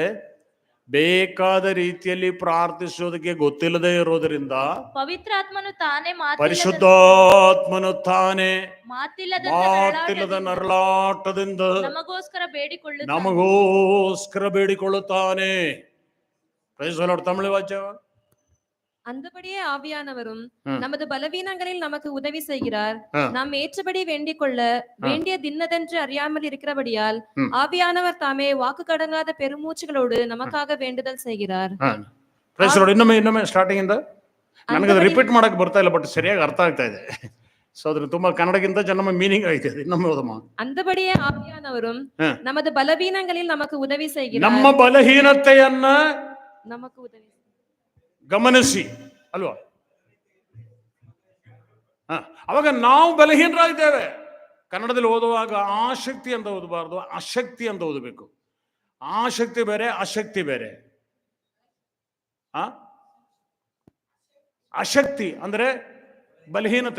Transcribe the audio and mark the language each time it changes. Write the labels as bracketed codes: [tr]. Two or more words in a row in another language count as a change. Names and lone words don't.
[kn] ಬೇಕಾದ ರೀತಿಯಲ್ಲಿ ಪ್ರಾರ್ಥಿಸೋದಕ್ಕೆ ಗೊತ್ತಿಲ್ಲದೆ ಇರೋದರಿಂದ ಪವಿತ್ರಾತ್ಮನು ತಾನೇ ಪರಿಶುದ್ಧಾತ್ಮನು ತಾನೇ ಮಾತಿಲ್ಲದ ನರಳಾಟದಿಂದ ನಮಗೋಸ್ಕರ ಬೇಡಿಕೊಳ್ಳುತ್ತಾನೆ. [en] Praise the Lord. [kn] ತಮಿಳು ವಾಕ್ಯ. [ta] அந்தபடியே ஆவியானவரும் நமது பலவீனங்களில் நமக்கு உதவி செய்கிறார். நாம் ஏற்றபடி வேண்டிக் கொள்ள வேண்டிய தின்னதென்று அறியாமல் இருக்கிறபடியால் ஆவியானவர் தாமே வாக்கு கடங்காத பெருமூச்சுகளோடு நமக்காக வேண்டுதல் செய்கிறார். [kn] ಇನ್ನೊಮ್ಮೆ ಸ್ಟಾರ್ಟಿಂಗ್ ಇಂದ. ನನಗೆ ಅದು ರಿಪೀಟ್ ಮಾಡಕ್ ಬರ್ತಾ ಇಲ್ಲ, ಬಟ್ ಸರಿಯಾಗಿ ಅರ್ಥ ಆಗ್ತಾ ಇದೆ. ಸೊ ಅದ್ರ ತುಂಬಾ ಕನ್ನಡಕ್ಕಿಂತ ನಮ್ಮ ಮೀನಿಂಗ್ ಆಯ್ತದೆ. ಇನ್ನೊಮ್ಮೆ ಓದಮ್ಮ. [ta] அந்தபடியே ஆவியானவரும் நமது பலவீனங்களில் நமக்கு உதவி செய்கிறார். [kn] ನಮ್ಮ ಬಲಹೀನತೆಯನ್ನ [ta] நமக்கு உதவி [kn] ಗಮನಿಸಿ ಅಲ್ವಾ? ಅವಾಗ ನಾವು ಬಲಹೀನರಾಗಿದ್ದೇವೆ. ಕನ್ನಡದಲ್ಲಿ ಓದುವಾಗ ಆಸಕ್ತಿ ಅಂತ ಓದಬಾರ್ದು, ಅಶಕ್ತಿ ಅಂತ ಓದಬೇಕು. ಆಸಕ್ತಿ ಬೇರೆ, ಅಶಕ್ತಿ ಬೇರೆ. ಅಶಕ್ತಿ ಅಂದ್ರೆ ಬಲಹೀನತೆ.